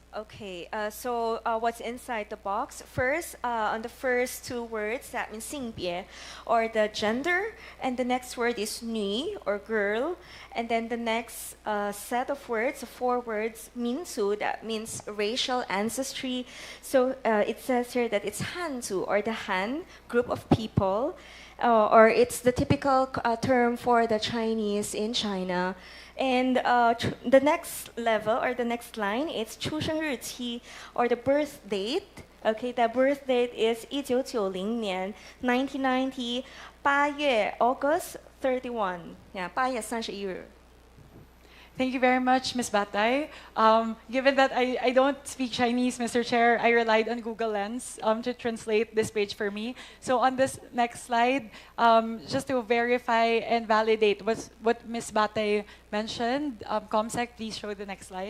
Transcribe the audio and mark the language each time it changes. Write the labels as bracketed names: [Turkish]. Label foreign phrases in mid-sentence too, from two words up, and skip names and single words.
[English] Okay, so what's inside the box? First, on the first two words, that means 性别, or the gender, and the next word is 女, or girl, and then the next set of words, 4 words, 民族, that means racial ancestry. So it says here that it's Hanzu, or the Han, group of people, or it's the typical term for the Chinese in China. And the next level or the next line, it's [Chinese] 出生日期 [English] or the birth date. Okay, the birth date is 1990 年 1990 8月 August 31. Yeah, 8月31日. Thank you very much, Ms. Batay. Given that I don't speak Chinese, Mr. Chair, I relied on Google Lens to translate this page for me. So on this next slide, just to verify and validate what Ms. Batay mentioned, Comsec, please show the next slide.